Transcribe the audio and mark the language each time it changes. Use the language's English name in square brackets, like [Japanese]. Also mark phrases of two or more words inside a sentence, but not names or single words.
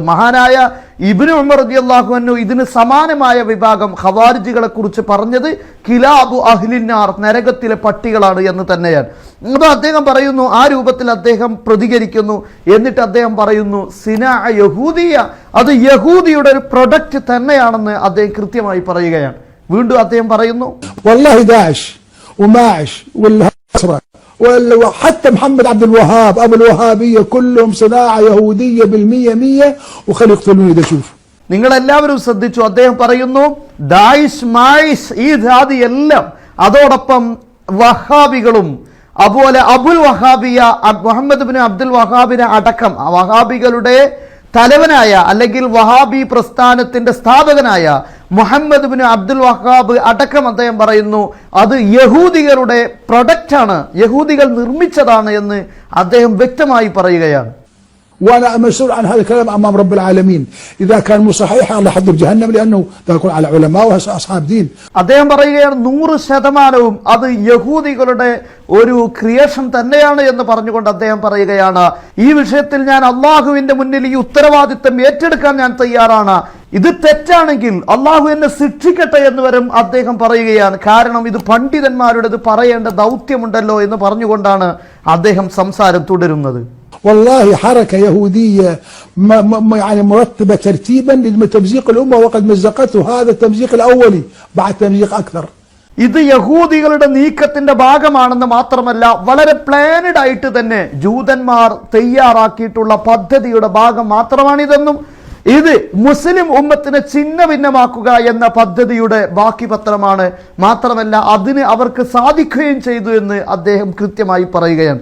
[Malayalam] മഹാനായ ഇബ്നു ഉമർ [Arabic] رضي الله عنه [Malayalam] ഇതിന് സമാനമായ വിഭാഗം ഖവാരിജികളെ കുറിച്ച് പറഞ്ഞത് [Arabic] كلاب أهل النار, [Malayalam] നരകത്തിലെ പട്ടികളാണ് എന്ന് തന്നെയാണ്. അപ്പോൾ അദ്ദേഹം പറയുന്നു, ആ രൂപത്തിൽ അദ്ദേഹം പ്രതികരിക്കുന്നു. എന്നിട്ട് അദ്ദേഹം പറയുന്നു [Arabic] صناعة يهودية, [Malayalam] അത് യഹൂദിയുടെ ഒരു പ്രൊഡക്റ്റ് തന്നെയാണെന്ന് അദ്ദേഹം കൃത്യമായി പറയുകയാണ്. വീണ്ടും അദ്ദേഹം പറയുന്നു, [Arabic] والله داعش وماعش والنصرة وحتى محمد عبد الوهاب أبو الوهابية كلهم صناعة يهودية بالمية وخلي يقتلوني إذا شوف. [Malayalam] നിങ്ങളെല്ലാവരും ശ്രദ്ധിച്ചു. അദ്ദേഹം പറയുന്നു [Arabic] داعش ماعش [Malayalam] ഈ ജാതി എല്ലാം, അതോടൊപ്പം വഹാബികളും അതുപോലെ [Arabic] أبو الوهابية [Malayalam] മുഹമ്മദ് ബിൻ അബ്ദുൽ വഹാബിനെ അടക്കം വഹാബികളുടെ തലവനായ അല്ലെങ്കിൽ വഹാബി പ്രസ്ഥാനത്തിന്റെ സ്ഥാപകനായ മുഹമ്മദ് ബിൻ അബ്ദുൽ വഹാബ് അടക്കം അദ്ദേഹം പറയുന്നു അത് യഹൂദികളുടെ പ്രൊഡക്റ്റാണ്, യഹൂദികൾ നിർമ്മിച്ചതാണ് എന്ന് അദ്ദേഹം വ്യക്തമായി പറയുകയാണ്. [Arabic] وانا مسؤول عن هذا الكلام امام رب العالمين. اذا كان مو صحيح الله يحضر جهنم لانه تكون على علماء واصحاب دين. [Malayalam] അദ്ദേഹം പറയുകയാണ് 100% അത് യഹൂദികളുടെ ഒരു ക്രിയേഷൻ തന്നെയാണ് എന്ന് പറഞ്ഞുകൊണ്ട് അദ്ദേഹം പറയുകയാണ്, ഈ വിഷയത്തിൽ ഞാൻ അള്ളാഹുവിന്റെ മുന്നിൽ ഈ ഉത്തരവാദിത്തം ഏറ്റെടുക്കാൻ ഞാൻ തയ്യാറാണ്. ഇത് തെറ്റാണെങ്കിൽ അള്ളാഹു എന്നെ ശിക്ഷിക്കട്ടെ എന്ന് വരും അദ്ദേഹം പറയുകയാണ്. കാരണം ഇത് പണ്ഡിതന്മാരുടേത് പറയേണ്ട ദൗത്യമുണ്ടല്ലോ എന്ന് പറഞ്ഞുകൊണ്ടാണ് അദ്ദേഹം സംസാരം തുടരുന്നത്. [Arabic] والله حركة يهودية يعني مرتبة ترتيبا لتمزيق الأمة وقد مزقته. هذا التمزيق الأولي بعد تمزيق أكثر. [Malayalam] ഇത് യഹൂദികളുടെ നീക്കത്തിന്റെ ഭാഗമാണെന്ന് മാത്രമല്ല വളരെ പ്ലാനഡ് ആയിട്ട് തന്നെ ജൂതന്മാർ തയ്യാറാക്കിയിട്ടുള്ള പദ്ധതിയുടെ ഭാഗം മാത്രമാണിതെന്നും ഇത് മുസ്ലിം ഉമ്മത്തിനെ ഛിന്ന ഭിന്നമാക്കുക എന്ന പദ്ധതിയുടെ ബാക്കി പത്രമാണ്, മാത്രമല്ല അതിന് അവർക്ക് സാധിക്കുകയും ചെയ്തു എന്ന് അദ്ദേഹം കൃത്യമായി പറയുകയാണ്.